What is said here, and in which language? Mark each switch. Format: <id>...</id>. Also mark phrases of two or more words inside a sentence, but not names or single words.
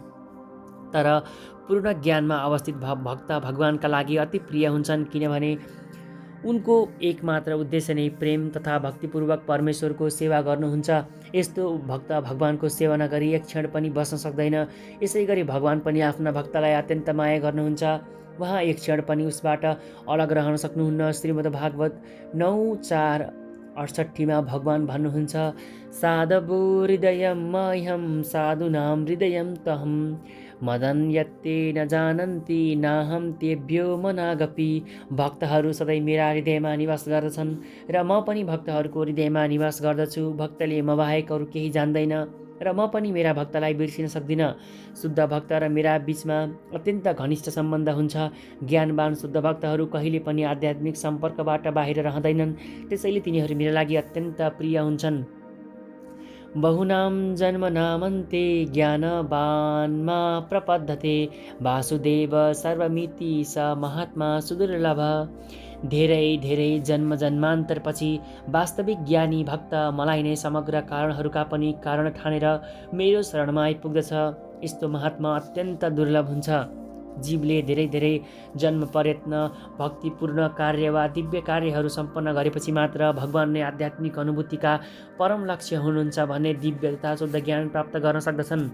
<ne>तर पूर्ण ज्ञानमा अवस्थित भक्त भगवानका लागि अति प्रिय हुन्छन्, किनभने उनको एकमात्र उद्देश्य नै प्रेम तथा भक्तिपूर्वक परमेश्वरको सेवा गर्नुहुन्छ। यस्तो भक्त भगवानको सेवा नगरी एक क्षण पनि बस्न सक्दैन। यसै गरी भगवान पनि आफ्ना भक्तलाई अत्यन्त माया गर्नुहुन्छ। उहाँ एक क्षण पनि उसबाट अलग रहन सक्नुहुन्न। श्रीमद्भागवत 9:4-68 भगवान भन्नुहुन्छ,</ne> <sa>साधवो हृदयं मह्यं साधूनां हृदयं तहं मदन्यत्ते न जानन्ति नाहं तेभ्यो मनागपि।</sa> <ne>भक्तहरू सधैँ मेरा हृदयमा निवास गर्दछन् र म पनि भक्तहरूको हृदयमा निवास गर्दछु। भक्तले म बाहेक अरू केही जान्दैन र म पनि मेरा भक्तलाई बिर्सिन सक्दिनँ। शुद्ध भक्त र मेरा बीचमा अत्यन्त घनिष्ठ सम्बन्ध हुन्छ। ज्ञानवान शुद्ध भक्तहरू कहिले पनि आध्यात्मिक सम्पर्कबाट बाहिर रहँदैनन्, त्यसैले तिनीहरू मेरा लागि अत्यन्त प्रिय हुन्छन्।</ne> <sa>बहुनाम जन्मनामन्ते ज्ञानवान्मा प्रपद्यते वासुदेव सर्वमिति स महात्मा सुदुर्लभ।</sa> <ne>धेरै धेरै जन्म जन्मान्तरपछि वास्तविक ज्ञानी भक्त मलाई नै समग्र कारणहरूका पनि कारण ठानेर मेरो शरणमा आइपुग्दछ। यस्तो महात्मा अत्यन्त दुर्लभ हुन्छ। जीवले धेरै धेरै जन्म प्रयत्न भक्तिपूर्ण कार्य वा दिव्य कार्यहरू सम्पन्न गरेपछि मात्र भगवान नै आध्यात्मिक अनुभूतिका परम लक्ष्य हुनुहुन्छ भन्ने दिव्य तथा शुद्ध ज्ञान प्राप्त गर्न सक्दछन्।</ne>